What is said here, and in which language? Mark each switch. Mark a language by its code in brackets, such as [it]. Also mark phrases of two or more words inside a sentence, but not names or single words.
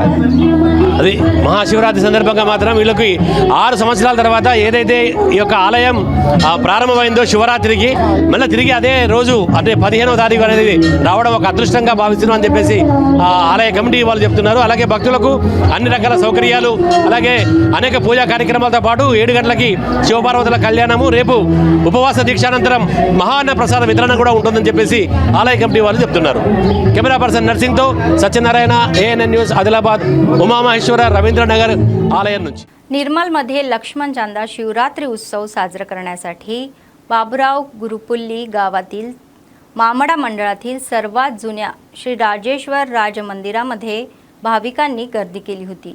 [te] అది మహాశివరాత్రి సందర్భంగా మాత్రం వీళ్ళకి 6 సంవత్సరాల తర్వాత ఏదైతే ఈ యొక్క ఆలయం ప్రారంభమైందో శివరాత్రికి మళ్ళీ తిరిగి అదే రోజు అంటే 15వ తారీఖు అనేది రావడం ఒక అదృష్టంగా భావిస్తున్నాం అని చెప్పేసి ఆలయ కమిటీ వాళ్ళు చెప్తున్నారు. అలాగే భక్తులకు అన్ని రకాల సౌకర్యాలు అలాగే అనేక పూజా కార్యక్రమాలతో పాటు 7 గంటలకి శివపార్వతుల కళ్యాణము, రేపు ఉపవాస దీక్షానంతరం మహాన్న ప్రసాద వితరణ కూడా ఉంటుందని చెప్పేసి ఆలయ కమిటీ వాళ్ళు చెప్తున్నారు. [en] camera person [te] నర్సింగ్తో సత్యనారాయణ, ANN न्यूज, आदिलाबाद, उमामहेश्वर, रवींद्रनगर आलय నుంచి. [mr] निर्मलमध्ये लक्ष्मण चांदा शिवरात्री उत्सव साजरा करण्यासाठी बाबुराव गुरुपुल्ली गावातील मामडा मंडळातील सर्वात जुन्या श्री राजेश्वर राजमंदिरामध्ये भाविकांनी गर्दी केली होती.